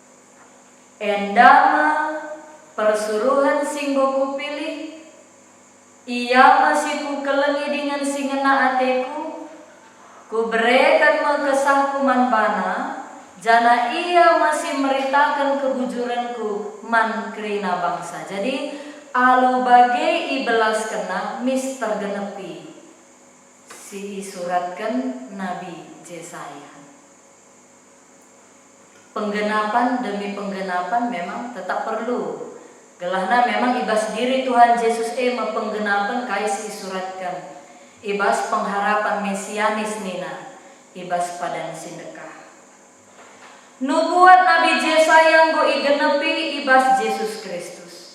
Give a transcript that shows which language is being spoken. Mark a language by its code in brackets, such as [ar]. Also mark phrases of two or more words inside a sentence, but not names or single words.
[btx] endama persuruhan singgo kupilih Ia masih ku kelengi dengan singena ateku, ku berikan mekesahku man bana, jana ia masih meritakan kebujuranku man kerina bangsa. Jadi alu bagai ibelas kena mister genepi si suratkan Nabi Yesaya. Penggenapan demi penggenapan [id] memang tetap perlu. [btx] Gelahna memang ibas diri Tuhan Yesus penggenapan kaisi suratkan. Ibas pengharapan mesianis nina. Ibas padan sindekah. Nubuat Nabi Yesaya nggo igenepi ibas Yesus Kristus.